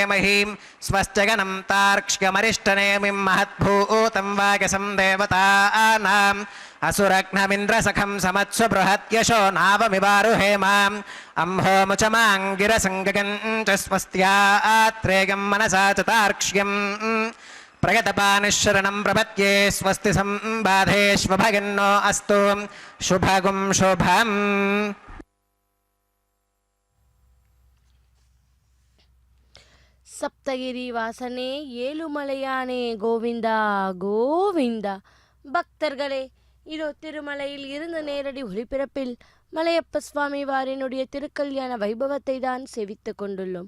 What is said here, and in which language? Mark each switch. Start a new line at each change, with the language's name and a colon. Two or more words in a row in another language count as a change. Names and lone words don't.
Sanskrit: महीं स्वस्त्यगनं तार्क्ष्यमरिष्टनेमिं महद्भूतं वागसं देवतानाम् असुरघ्नमिन्द्रसखं समत्सु बृहत्यशो नावमिवारुहेमाम् अम्भोमुचमाङ्गिरसङ्गगं च स्वस्त्यात्रेयं मनसा च तार्क्ष्यम् प्रगतपानिशरणं प्रपद्ये स्वस्ति संबाधेष्वभगिन्नो अस्तु शुभगुं शुभम्
Tamil: சப்தகிரி வாசனே ஏழுமலையானே கோவிந்தா கோவிந்தா. பக்தர்களே, இதோ திருமலையில் இருந்து நேரடி ஒளிபரப்பில் மலையப்ப சுவாமி வாரினுடைய திருக்கல்யாண வைபவத்தை தான் சேவித்து கொண்டுள்ளோம்.